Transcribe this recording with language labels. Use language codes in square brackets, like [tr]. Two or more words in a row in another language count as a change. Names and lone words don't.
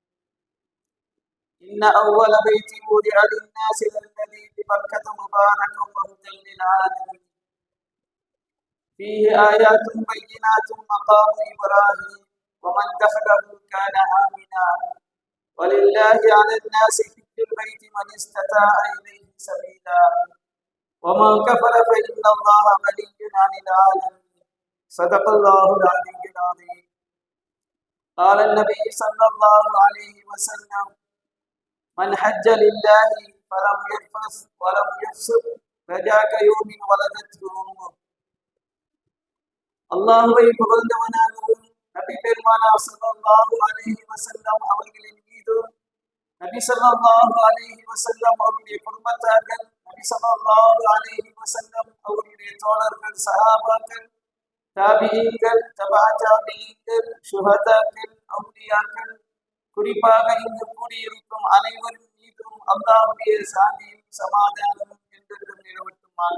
[ar] إن أول بيت وضع للناس الذي ببكة مباركا وهدى للعالمين فيه آيات بينات مقام إبراهيم ومن دخله كان آمنا ولله على الناس حج البيت من استطاع إليه سبيلا ومن كفر فإن الله غني عن العالمين. صدق الله العلي العظيم. قال النبي صلى الله عليه وسلم: من حج لله فلم يرفث ولم يفسق رجاء كيوم ولدته امه. [ta] அல்லாஹ்வை புகழ்ந்தவனாகவும் நபி பெருமானார் [ar] صلى الله عليه وسلم [ta] அவர்களின் மீதும் நபி [ar] صلى الله عليه وسلم [ta] அவருடைய குடும்பத்தார்கள், நபி [ar] صلى الله عليه وسلم [ta] அவருடைய தோழர்கள், சஹாபாக்கள், தாபிஈன்கள், தபா தாபிஈன்கள், ஷுஹதாக்கள், அவுலியாக்கள், குறிப்பாக இங்கு கூடியிருக்கும் அனைவரின் மீதும் அல்லாஹ்வுடைய சாந்தியும் சமாதானமும் என்றென்றும் நிலவட்டுமாக.